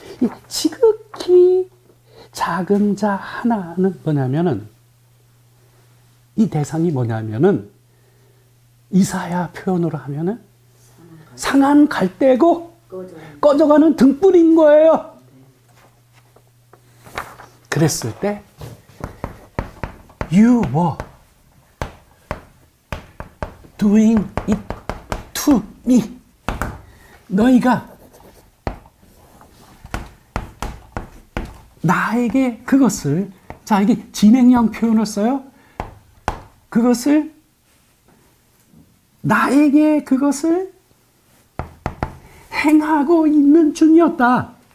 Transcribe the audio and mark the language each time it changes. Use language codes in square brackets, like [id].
[ko] 이 지극히 작은 자 하나는 뭐냐면은 이 대상이 뭐냐면은 이사야 표현으로 하면은 상한 갈대고 꺼져가는 등불인 거예요. 그랬을 때 [en] You were doing it to me. [ko] 너희가 나에게 그것을, 자, 이게 진행형 표현을 써요. 그것을, 나에게 그것을 행하고 있는 중이었다.